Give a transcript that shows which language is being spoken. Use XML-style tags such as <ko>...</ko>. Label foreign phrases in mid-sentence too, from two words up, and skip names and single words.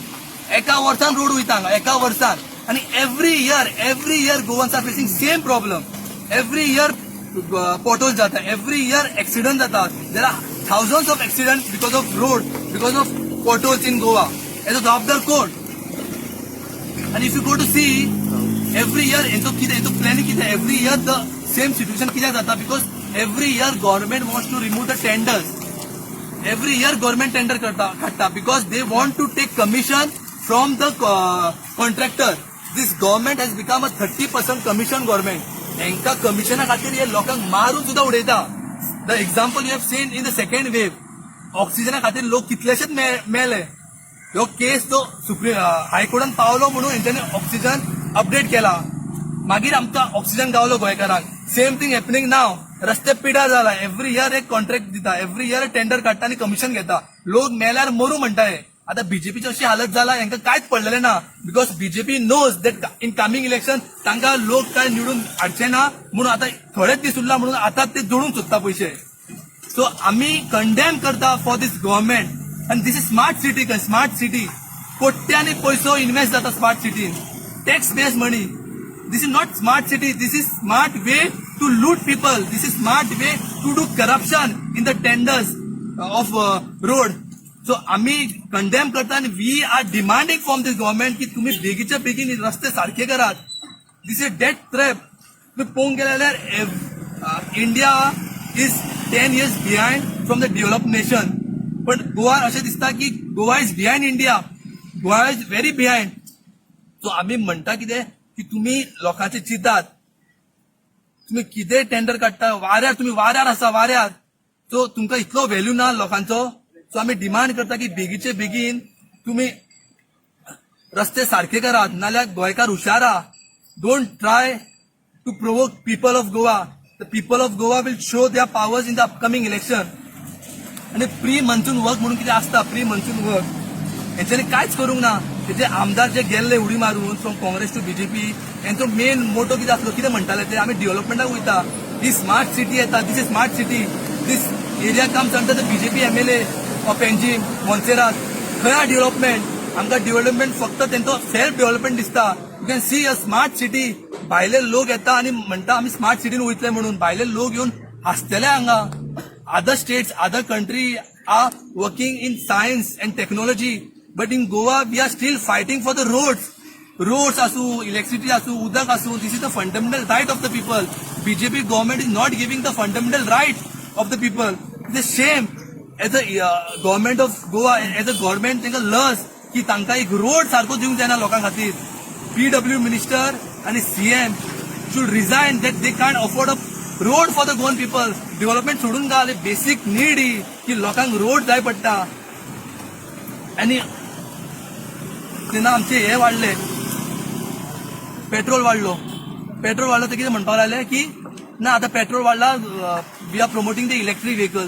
<kok>एका वर्सान रोड वयता हांगा एका वर्सान आनी</kok> <en>every year Goans are facing same problem. every year pothole जाता, every year accident जाता. There are thousands of accidents because of road, because of potholes in Goa. as a</en> <kok>जबाबदार कोण?</kok> <en>And if you go to see every year, into planning कितें every year the same situation</en> <kok>कित्याक जाता?</kok> <en>Because every year government wants to remove the tenders. Every year government tender काडटा because they want to take commission from the contractor. This government has become a 30% commission government.</en> <kok>हेंका कमिशना खातीर हे लोकांक मारून सुद्धा उडयता.</kok> <en>The example you have seen in the second wave.</en> <kok>ऑक्सिजना खातीर लोक कितलेशेच मेले. ह्यो केस तो हायकोर्टान पावलो म्हणून हेंच्यांनी ऑक्सिजन अपडेट केला. मागीर आमकां ऑक्सिजन गावलो गोंयकारांक.</kok> <en>Same thing happening now.</en> <kok>रस्ते पिड्यार जाला.</kok> <en>every year</en> <kok>एक कॉन्ट्रॅक्ट दिता,</kok> <en>every year</en> <kok>टेंडर काडटा आनी कमिशन घेता. लोक मेल्यार मरू म्हणटाय. आता बीजेपीची अशी हालत जाला हांकां कांयच पडलेलें ना</kok> <en>because BJP knows that in coming election</en> <kok>तांकां लोक काय निवडून हाडचे ना म्हणून आता थोडेच दीस उरला म्हणून आता ते जोडूंक सोदता पयशे. सो आमी कंडेम करता</kok> <en>for this government. And this is smart city.</en> <kok>कोट्यांनी पैसो इन्व्हेस्ट जाता स्मार्ट सिटीन.</kok> <en>Tax based money. This is not smart city. This is smart way to loot people. This is smart way to do corruption in the tenders of road.</en> <kok>So आम्ही कंडेम करता आणि</kok> <en>we are demanding from this government</en> <kok>की तुम्ही बेगीच्या बेगीन रस्ते सारखे करात.</kok> <en>This is a death trap.</en> <kok>तुम्ही पळोवंक गेल्यार</kok> <en>इंडिया is 10 years behind from the developed nation.</en> <kok>पण गोवा अशें दिसता की गोवा</kok> <en>is behind</en> <kok>इंडिया.</kok> <en>Goa is very behind.</en> <kok>सो आम्ही म्हणटा कितें की तुम्ही लोकांचे चिंतात. तुम्ही कितें टेंडर काडटा वाऱ्यार, तुम्ही वाऱ्यार आसा वाऱ्यार. सो तुमकां इतलो व्हॅल्यू ना लोकांचो. सो आम्ही डिमांड करता की बेगीचे बेगीन तुम्ही रस्ते सारखे करात नाल्यार गोंयकार हुशार आहा.</kok> <en>Don't try to provoke people of Goa. The people of Goa will show their powers in the upcoming election.</en> <kok>आणि</kok> <en>pre monsoon work</en> <kok>म्हणून कितें आसता</kok> <en>pre monsoon work</en> <kok>हेंच्यांनी कांयच करूंक ना. तेजे आमदार जे गेल्ले उडी मारून</kok> <en>from Congress to BJP</en> <kok>हेंचो</kok> <en>main motto</en> <kok>कितें आसलो कितें म्हणटाले ते आमी डेव्हलपमेंटाक वयता.</kok> <en>ही smart city येता. This is smart city. This area comes under the BJP MLA of NG Monserrate.</en> <kok>खंय आहा डेव्हलपमेंट? आमकां डेव्हलपमेंट फक्त तेंचो</kok> <en>self development</en> <kok>दिसता.</kok> <en>You can see a smart city.</en> <kok>भायले लोक येता आनी म्हणटा आमी स्मार्ट सिटीन वयतले म्हणून. भायले लोक येवन हांसतले हांगा.</kok> <en>Other states, other country are working in science and technology, but in Goa we are still fighting for the roads. Roads asu, electricity asu,</en> <kok>udak asu.</kok> <en>This is the fundamental right of the people. BJP government is not giving the fundamental right of the people. It's a shame. As a government of Goa, as a government,</en> <kok>तांकां लस की तांकां एक रोड सारको दिवंक जायना लोकां खातीर.</kok> <en>PW minister and CM should resign that they can't afford a road for the Goan people.</en> <kok>डेव्हलपमेंट सोडून जाले.</kok> <en>basic need</en> <kok>ही की लोकांक रोड जाय पडटा. आनी तेन्ना आमचे हे वाडले पेट्रोल वाडलो तर कितें म्हणपाक लागले की ना आतां पेट्रोल वाडला</kok> <en>we are promoting the electric vehicle.</en>